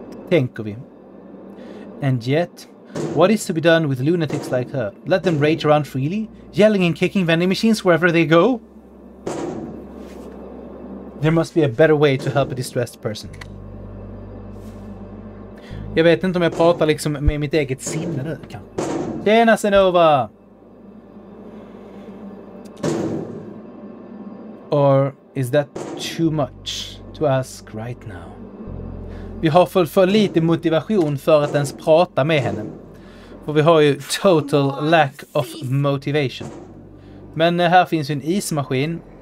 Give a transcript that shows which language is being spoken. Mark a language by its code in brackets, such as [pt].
[sv] Tänker vi. [en] And yet, what is to be done with lunatics like her? Let them rage around freely, yelling and kicking vending machines wherever they go? There must be a better way to help a distressed person. [sv] Jag vet inte om jag pratar liksom med mitt eget sinne nu kanske. Tjena Senova! [en] Or is that too much to ask right now? [sv] Vi har för lite motivation för att ens prata med henne. För vi har ju [en] total lack of motivation. [sv] Men här finns ju en ismaskin.